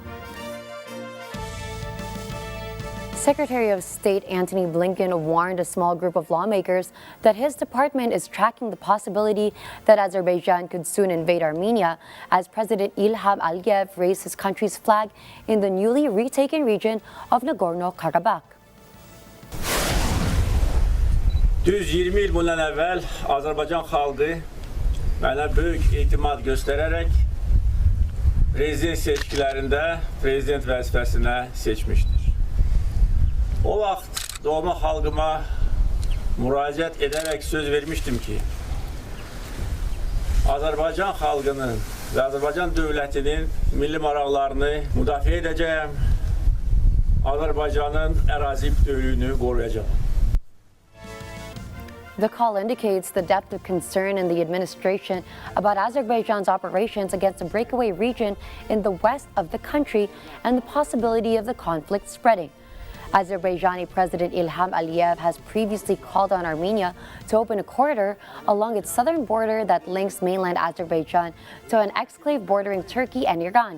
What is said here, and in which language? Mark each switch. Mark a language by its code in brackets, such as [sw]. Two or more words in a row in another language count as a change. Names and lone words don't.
[en] Secretary of State Antony Blinken warned a small group of lawmakers that his department is tracking the possibility that Azerbaijan could soon invade Armenia as President Ilham Aliyev raised his country's flag in the newly retaken region of Nagorno-Karabakh. [tr] Düz 20 yıl bundan evvel Azerbaycan halkı bana büyük itimat göstererek prezident seçkilerinde [az] prezident vəzifəsinə [tr] seçmiştir. O vaxt doğma halkıma müraciət ederek söz vermiştim ki, Azerbaycan halkının ve Azerbaycan devletinin [az] milli maraqlarını müdafiə edəcəyəm, Azerbaycanın ərazi bütövlüyünü qoruyacağım. [en] The call indicates the depth of concern in the administration about Azerbaijan's operations against a breakaway region in the west of the country and the possibility of the conflict spreading. Azerbaijani President Ilham Aliyev has previously called on Armenia to open a corridor along its southern border that links mainland Azerbaijan to an exclave bordering Turkey and Iran.